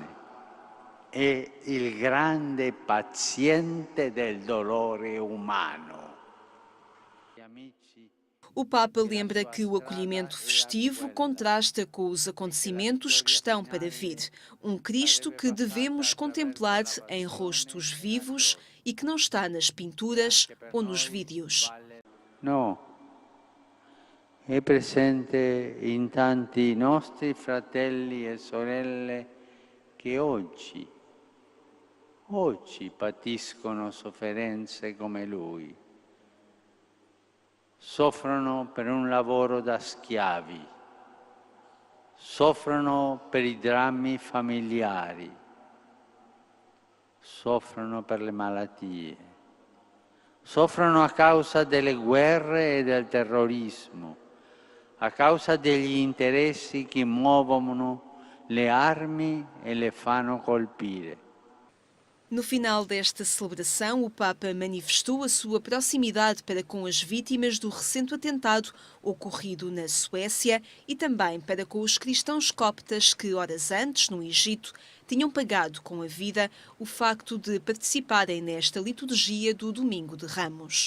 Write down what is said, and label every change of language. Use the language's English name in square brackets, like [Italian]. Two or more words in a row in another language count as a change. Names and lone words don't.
[Italian] È il grande paziente del dolore umano. [Portuguese] O Papa lembra que o acolhimento festivo contrasta com os acontecimentos que estão para vir. Um Cristo que devemos contemplar em rostos vivos e que não está nas pinturas ou nos vídeos. [Italian] No. È presente in tanti nostri fratelli e sorelle che oggi patiscono sofferenze come lui. Soffrono per un lavoro da schiavi, soffrono per i drammi familiari, soffrono per le malattie, soffrono a causa delle guerre e del terrorismo, a causa degli interessi che muovono le armi e le fanno colpire. [Portuguese] No final desta celebração, o Papa manifestou a sua proximidade para com as vítimas do recente atentado ocorrido na Suécia e também para com os cristãos coptas que, horas antes, no Egito, tinham pagado com a vida o facto de participarem nesta liturgia do Domingo de Ramos.